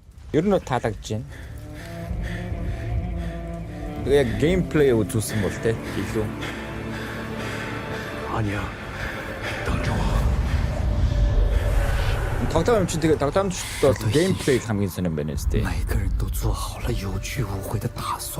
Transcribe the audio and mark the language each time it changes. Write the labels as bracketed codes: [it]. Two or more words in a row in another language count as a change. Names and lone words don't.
[mn] Ер нь таалагдж байна. Яг геймплей үзүүлсэн бол те илүү. [zh] 阿娘，等着我。 [mn] тоглоом юм чинь тэгээ тоглоомчд бол геймплей хамгийн сонирн байна үстэй. [zh] 每个人都做好了有去无回的打算。